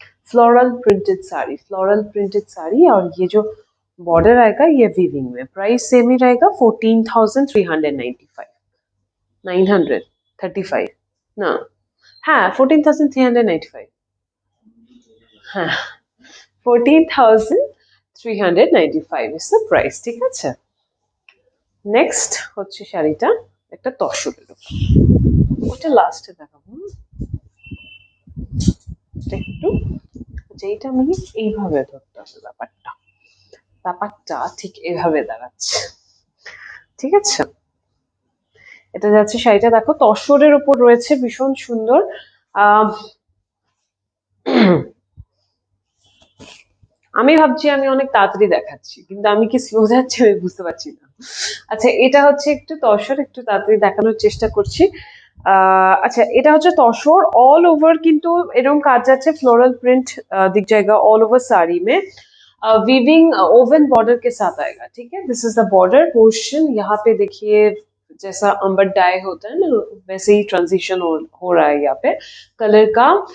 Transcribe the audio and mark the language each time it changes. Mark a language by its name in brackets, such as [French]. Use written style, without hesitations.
[Hindi] Floral printed sari, floral printed sari, और ये जो बॉर्डर आएगा ये वीविंग में। प्राइस सेम ही रहेगा 14,395, 935 ना, हाँ 14,395, हाँ 14,395 इज द प्राइस। [Bangla] ঠিক আছে, নেক্সট হচ্ছে শাড়িটা একটা তসরের উপর, ওটা লাস্টে দেখাবো। একটু যেটা আমি এইভাবে ধরতে হবে, ব্যাপারটা ব্যাপারটা ঠিক এইভাবে দাঁড়াচ্ছে। ঠিক আছে, এটা যাচ্ছে শাড়িটা দেখো তসরের উপর রয়েছে, ভীষণ সুন্দর। আহ আমি ভাবছি আমি অনেক তাড়াতাড়ি দেখাচ্ছি, কিন্তু আমি কি স্লো যাচ্ছি আমি বুঝতে পারছি না। আচ্ছা এটা হচ্ছে একটু তসর, একটু তাড়াতাড়ি দেখানোর চেষ্টা করছি। আচ্ছা এটা হচ্ছে তসর, ऑल ओवर কিন্তু এরকম কাজ যাচ্ছে, [Hindi] फ्लोरल प्रिंट दिख जाएगा ऑल ओवर साड़ी में। वीविंग ओवन बॉर्डर के साथ आएगा। ठीक है, [English] This is the border portion. [Hindi] यहाँ पे देखिए जैसा अंबर डाई होता है ना वैसे ही ट्रांजिशन हो रहा है यहाँ पे कलर का।